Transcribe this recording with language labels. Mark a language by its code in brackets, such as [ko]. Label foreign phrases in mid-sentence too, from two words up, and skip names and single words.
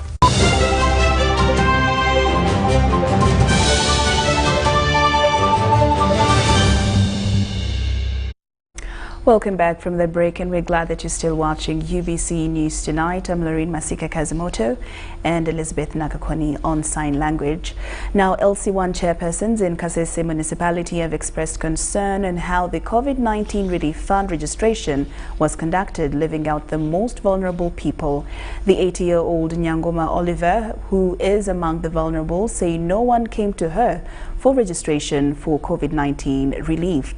[en] Welcome back from the break, and we're glad that you're still watching UBC News Tonight. I'm Laurin Masika Kazimoto and Elizabeth Nakakoni on sign language. Now, LC1 chairpersons in Kasese municipality have expressed concern on how the COVID-19 relief fund registration was conducted, leaving out the most vulnerable people. The 80-year-old Nyangoma Oliver, who is among the vulnerable, say no one came to her for registration for COVID-19 relief.